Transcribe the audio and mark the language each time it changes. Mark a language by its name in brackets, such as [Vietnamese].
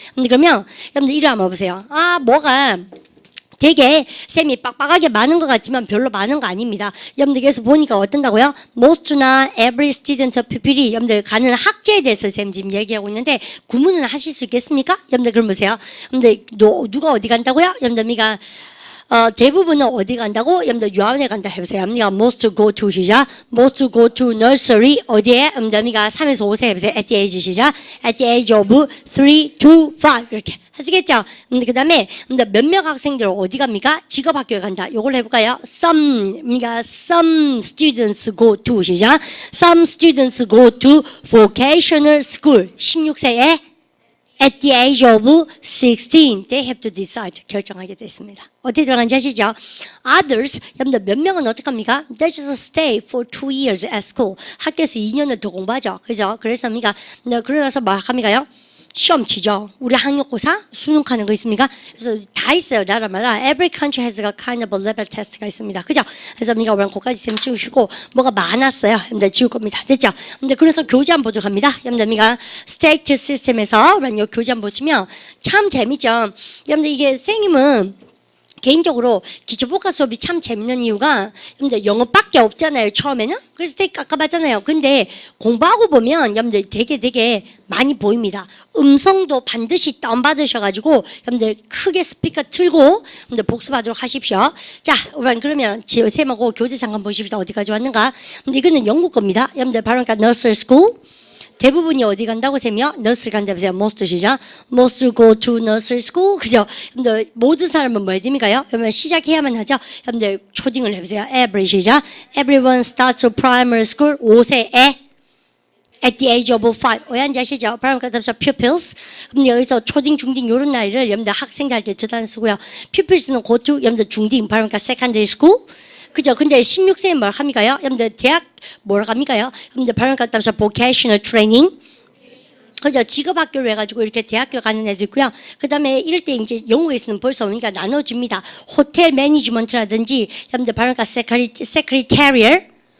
[Korean] 그러면 여러분들 이리 한번 보세요. 뭐가 되게 쌤이 빡빡하게 많은 것 같지만 별로 많은 거 아닙니다. 여러분들 그래서 보니까 어떤다고요? [English] Most나 every student pupil이 [Korean] 여러분들 가는 학제에 대해서 쌤 지금 얘기하고 있는데 구문은 하실 수 있겠습니까? 여러분들 그럼 보세요. 여러분들 누가 어디 간다고요? 여러분들 대부분은 어디 간다고? 여러분들 유아원에 간다 해보세요. [English] 여러분들 most go to 시작. most go to nursery [Korean] 어디에? 여러분들 3에서 5세 해보세요. [English] at the age 시작. at the age of 3 to 5 [Korean] 이렇게 하시겠죠? 그 다음에 몇몇 학생들 어디 갑니까? 직업학교에 간다. 요걸 해볼까요? [English] some students go to 시작. some students go to vocational school [Korean] 16세에 [English] at the age of 16, they have to decide. [Korean] 결정하게 됐습니다. 어떻게 들어간지 아시죠? Others, 여러분들 몇 명은 어떻게 합니까? [English] They just stay for 2 years at school. [Korean] 학교에서 2년을 더 공부하죠. 그죠? 그래서 합니까? 그러고 나서 뭐 합니까요? 시험 치죠. 우리 학력고사 수능하는 거 있습니까? 그래서 다 있어요. 나라마다 [English] every country has a kind of a level test [Korean] 가 있습니다. 그죠? 그래서 우리가 오늘 거기까지 쌤 치우시고 뭐가 많았어요. 여러분들 지울 겁니다. 됐죠? 근데 그래서 교재 한번 보도록 합니다. 여러분들 우리가 스테이트 시스템에서 우리 교재 한번 보시면 참 재밌죠. 여러분들 이게 선생님은 개인적으로 기초복합 수업이 참 재밌는 이유가 여러분들 영어밖에 없잖아요. 처음에는. 그래서 되게 깝깝하잖아요. 근데 공부하고 보면 여러분들 되게 많이 보입니다. 음성도 반드시 다운받으셔가지고 여러분들 크게 스피커 틀고 여러분들 복습하도록 하십시오. 자, 우선 그러면 쌤하고 교재 잠깐 보십시다. 어디까지 왔는가. 근데 이거는 영국 겁니다. 여러분들 바로 그러니까 nursery school. 대부분이 어디 간다고 셈이요? nursery 간다 보세요. most 시죠. [English] most go to nursery school. [Korean] 그죠? 근데 모든 사람은 뭐 해야 됩니까요? 그러면 시작해야만 하죠. 여러분들 초딩을 해보세요. every 시작. [English] everyone starts primary school [Korean] 5세에 [English] at the age of 5. [Korean] 왜 한지 아시죠? [English] primary 가서 pupils. [Korean] 근데 여기서 초딩, 중딩 요런 나이를 여러분들 학생들 할 때 저단 쓰고요. [English] pupils는 go to [Korean] 여러분들 중딩, [English] primary secondary school. [Korean] 그죠? 근데 16세에 뭘 합니까요? 여러분들 대학 뭘 합니까요? 여러분들 발음 갖다 해서 vocational training. 그죠? 직업학교를 해가지고 이렇게 대학교 가는 애도 있고요. 그 다음에 이럴 때 이제 영국에서는 벌써 우리가 나눠줍니다. 호텔 매니지먼트라든지 여러분들 발음 갖다 secretarial.